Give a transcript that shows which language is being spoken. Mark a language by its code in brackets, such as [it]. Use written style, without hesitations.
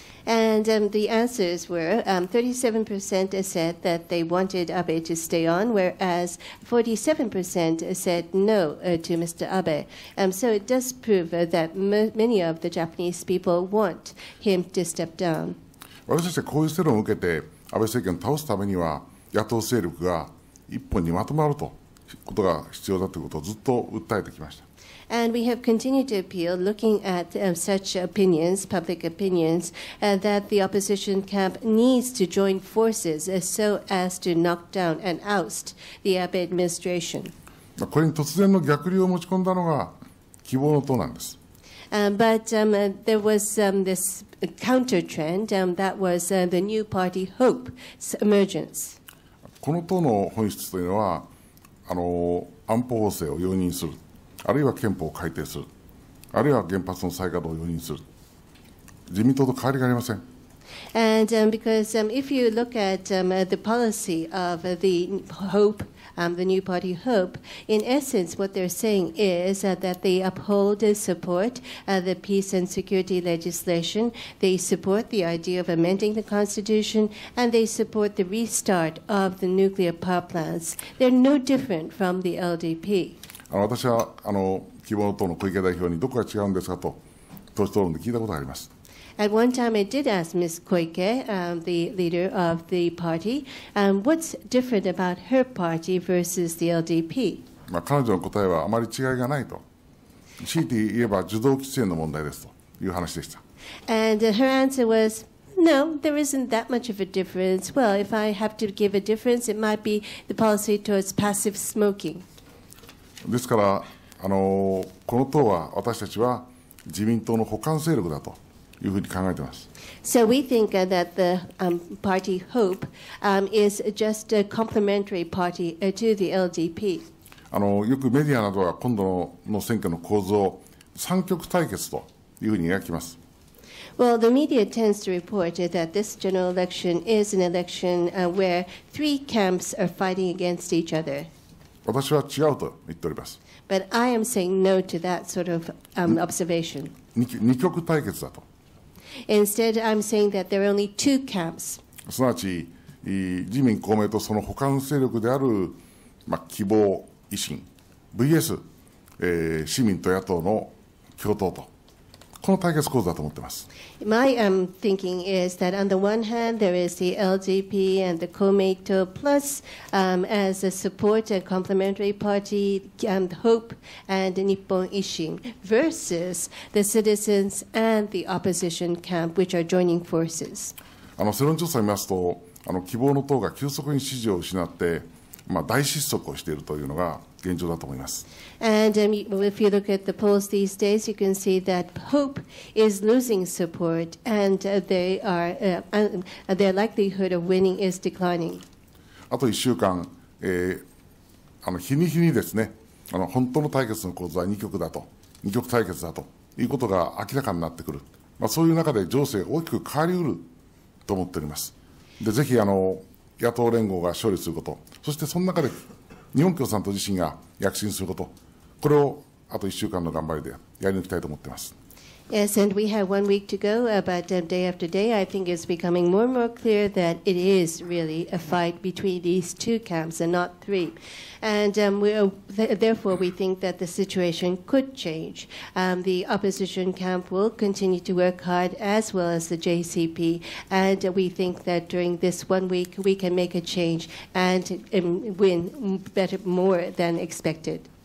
[en] And the answers were 37% said that they wanted Abe to stay on, whereas 47% said no to Mr. Abe. So it does prove that many of the Japanese people want him to step down. [ja] 私たちはこういう世論を受けて安倍政権を倒すためには野党勢力が一本にまとまるということが必要だということをずっと訴えてきました。 [en] And we have continued to appeal, looking at such opinions, public opinions, that the opposition camp needs to join forces so as to knock down and oust the Abe administration. [ja] これに突然の逆流を持ち込んだのが希望の党なんです。 [en] But there was this counter trend that was the new party Hope's emergence. [ja] この党の本質というのは安保法制を容認する。あるいは憲法を改定する、あるいは原発の再稼働を容認する、自民党と変わりがありません。 [en] And because if you look at the policy of the Hope, the new party Hope, in essence what they're saying is that they uphold and support the peace and security legislation, they support the idea of amending the Constitution, and they support the restart of the nuclear power plants. They're no different from the LDP. [ja] 私は希望の党の小池代表にどこが違うんですかと党首討論で聞いたことがあります。 [en] At one time, I did ask Ms. Koike, the leader of the party, what's different about her party versus the LDP. [ja] 彼女の答えはあまり違いがないと。強いて言えば受動規制の問題ですという話でした。 [en] And her answer was, no, there isn't that much of a difference. Well, if I have to give a difference, it might be the policy towards passive smoking. [ja] ですからこの党は私たちは自民党の補完勢力だというふうに考えています。 [en] So we think that the party Hope is just a complementary party to the LDP. [ja] よくメディアなどは今度の選挙の構図を三極対決というふうに描きます。 [en] Well, the media tends to report that this general election is an election where three camps are fighting against each other. [ja] 私は違うと言っております。 [en] But I am saying no to that sort of observation. [ja] 二極対決だと。 [en] Instead, I'm saying that there are only two camps. [ja] すなわち自民公明とその補完勢力である、希望維新 VS、市民と野党の共闘と、この対決構図だと思っています。 [en] My thinking is that on the one hand, there is the LDP and the Komeito plus as a support and complementary party, Hope and Nippon Ishin versus the citizens and the opposition camp, which are joining forces. [ja] 世論調査を見ますと希望の党が急速に支持を失って、大失速をしているというのが現状だと思います。 [en] And if you look at the polls these days, you can see that Hope is losing support, and their likelihood of winning is declining. [ja] あと1週間、日に日にですね、本当の対決の構図は二極対決だということが明らかになってくる。そういう中で情勢が大きく変わりうると思っております。で、ぜひ野党連合が勝利すること、そしてその中で日本共産党自身が躍進すること、これをあと1週間の頑張りでやり抜きたいと思っています。 [en] Yes, and we have 1 week to go, but day after day, I think it's becoming more and more clear that it is really a fight between these two camps and not three. And therefore, we think that the situation could change. The opposition camp will continue to work hard, as well as the JCP, and we think that during this 1 week, we can make a change and win more than expected.